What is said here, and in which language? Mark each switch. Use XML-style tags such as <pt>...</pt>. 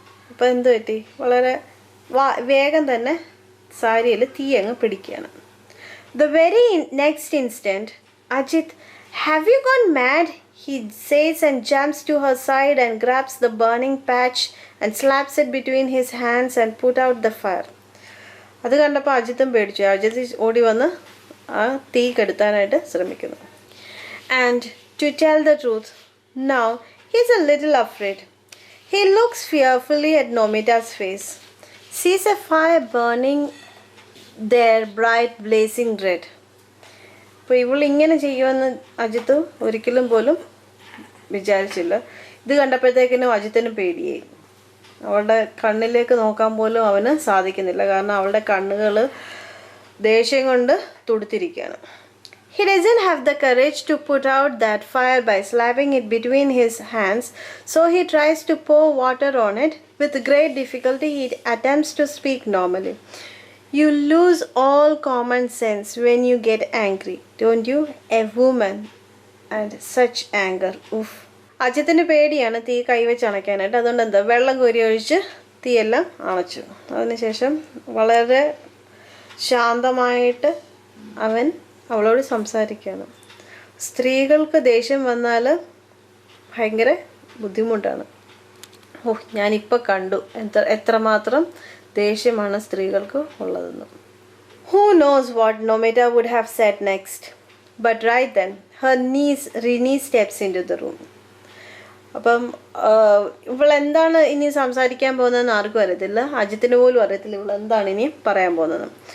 <ml>അപ്പം എന്ത് പറ്റി, വളരെ വേഗം തന്നെ സാരിയിൽ തീ അങ്ങ് പിടിക്കുകയാണ്.</ml> <en>The very next instant, Ajit, have you gone mad? He says and jumps to her side and grabs the burning patch and slaps it between his hands and put out the fire.</en> <ml>അത് കണ്ടപ്പോൾ അജിത്തും പേടിച്ചു. അജിത്ത് ഓടി വന്ന് ആ തീ കെടുത്താനായിട്ട് ശ്രമിക്കുന്നു.</ml> <en>And to tell the truth, now he's a little afraid. He looks fearfully at Nomita's face. Sees a fire burning there bright blazing red.</en> <ml>അപ്പോൾ ഇവൾ ഇങ്ങനെ ചെയ്യുമെന്ന് അജിത്ത് ഒരിക്കലും പോലും വിചാരിച്ചില്ല. ഇത് കണ്ടപ്പോഴത്തേക്കിനും അജിത്തിന് പേടിയായി. അവളുടെ കണ്ണിലേക്ക് നോക്കാൻ പോലും അവന് സാധിക്കുന്നില്ല, കാരണം അവളുടെ കണ്ണുകൾ ദേഷ്യം കൊണ്ട് തുടുത്തിരിക്കുകയാണ്.</ml> <en>He doesn't have the courage to put out that fire by slapping it between his hands, so he tries to pour water on it. With great difficulty he attempts to speak normally. You lose all common sense when you get angry, don't you? A woman and such anger. Oof.</en> <ml>അജിത്തിന് പേടിയാണ് തീ കൈവച്ച് അണയ്ക്കാനായിട്ട്. അതുകൊണ്ട് എന്താ, വെള്ളം കോരി ഒഴിച്ച് തീയെല്ലാം അണച്ചു. അതിനുശേഷം വളരെ ശാന്തമായിട്ട് അവൻ അവളോട് സംസാരിക്കുകയാണ്. സ്ത്രീകൾക്ക് ദേഷ്യം വന്നാൽ ഭയങ്കര ബുദ്ധിമുട്ടാണ്. ഞാനിപ്പോൾ കണ്ടു എത്രമാത്രം ദേഷ്യമാണ് സ്ത്രീകൾക്ക് ഉള്ളതെന്ന്.</ml> <en>Who knows what Nomita would have said next? But right then, Rini steps into the room.</en> <ml>അപ്പം ഇവളെന്താണ് ഇനി സംസാരിക്കാൻ പോകുന്നതെന്ന് ആർക്കും അറിയത്തില്ല, അജിത്തിന് പോലും അറിയത്തില്ല ഇവളെന്താണ് ഇനി പറയാൻ പോകുന്നത്.</ml>